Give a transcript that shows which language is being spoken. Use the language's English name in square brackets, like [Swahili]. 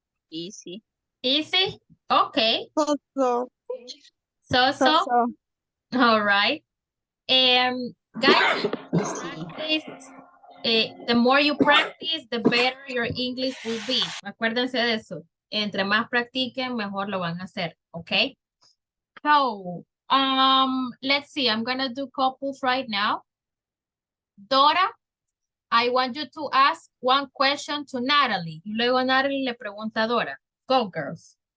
[English] Easy. Easy? Okay. So. So. All right. Guys, [Spanish] Sí. [English] practice, the more you practice, the better your English will be. [Spanish] Acuérdense de eso. Entre más practiquen, mejor lo van a hacer. [English] Okay? So, let's see. I'm gonna do couples right now. Dora, I want you to ask one question to Natalie. [Spanish] Y luego Natalie le pregunta a Dora. [English] Go, girls.